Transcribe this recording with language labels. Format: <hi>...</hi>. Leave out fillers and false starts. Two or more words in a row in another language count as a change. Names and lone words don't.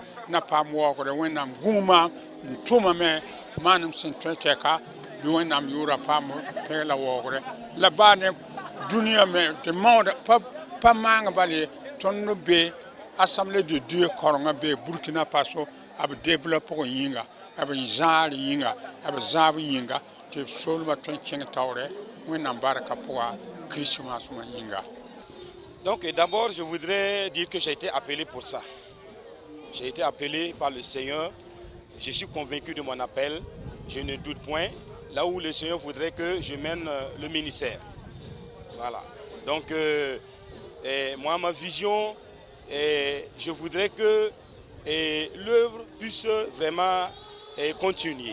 <mos>na paam waoogre wẽnnaam gũu maam n tʋmame maanem sẽn tõe tɛka bɩ wẽnnaam yoora paam pẽg la waoogre la baa ne dũniyã me tɩ maoda pa maanga bale tõnd be</mos> <fr>assemblée de Dieu</fr> <mos>korengã be Burkina Faso b développe g yĩnga b zãar yĩnga b zãab yĩnga tɩ soolmã tõe n kẽng taoorɛ wẽnnaam barka pʋga Christmasmã yĩnga.</mos> <fr>Donc d'abord je voudrais dire que j'ai été appelé pour ça. J'ai été appelé par le Seigneur. Je suis convaincu de mon appel. Je ne doute point là où le Seigneur voudrait que je mène le ministère. Voilà. Donc moi ma vision, je voudrais que l'œuvre puisse vraiment continuer.</fr>